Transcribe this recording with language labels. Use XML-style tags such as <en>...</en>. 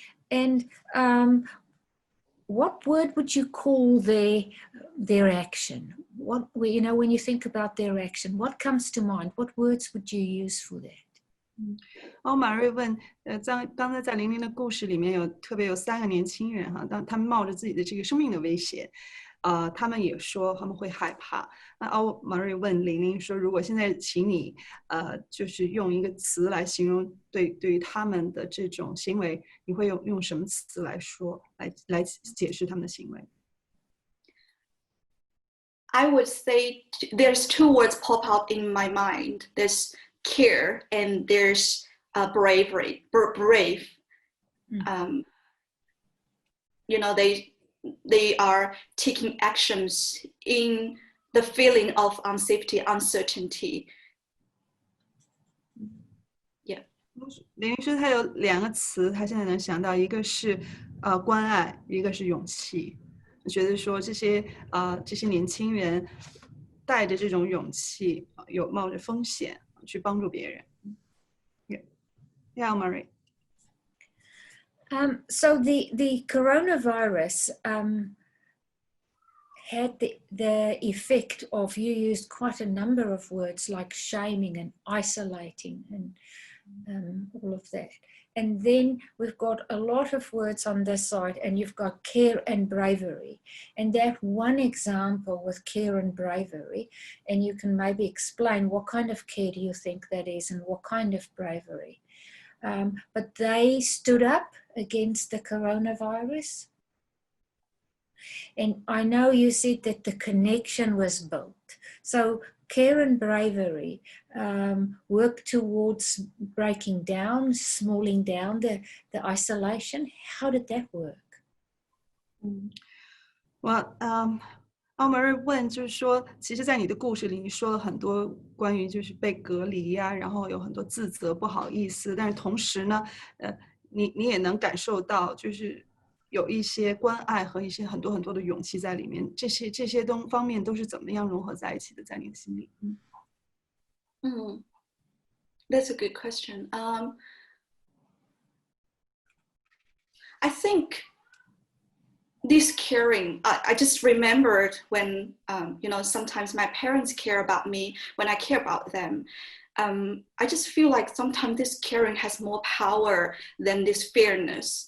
<en>And what word would you call their action? What, you know, when you think about their action, what comes to mind? What words would you use for that?</en> <zh>马瑞问，刚才在00的故事里面特别有3个年轻人哈，他们冒着自己的这个生命的危险，他们也说他们会害怕。那Marie问玲玲说，如果现在请你就是用一个词来形容对于他们的这种行为，你会用什么词来说来解释他们的行为？</zh> <en>I would say there's two words pop out in my mind. There's care and there's bravery. Brave. You know, they are taking actions in the feeling of unsafety, uncertainty. Yeah.</en> <zh>玲玲说她有2个词，她现在能想到，一个是关爱，一个是勇气。觉得说这些年轻人带着这种勇气，有冒着风险去帮助别人。</zh> <en>Yeah, Marie. So the coronavirus had the effect of, you used quite a number of words like shaming and isolating and all of that. And then we've got a lot of words on this side, and you've got care and bravery. And that one example with care and bravery, and you can maybe explain what kind of care do you think that is and what kind of bravery. But they stood up against the coronavirus. And I know you said that the connection was built. So care and bravery work towards breaking down, smalling down the isolation. How did that work?</en> <zh>Well, Marie 问就是说，其实，在你的故事里，你说了很多关于就是被隔离呀，然后有很多自责、不好意思，但是同时呢，你也能感受到，就是有一些关爱和一些很多的勇气在里面。这些方面都是怎么样融合在一起的，在你的心里</zh> <en>？That's a good question. I think this caring, I just remembered when, you know, sometimes my parents care about me when I care about them. I just feel like sometimes this caring has more power than this fairness.</en>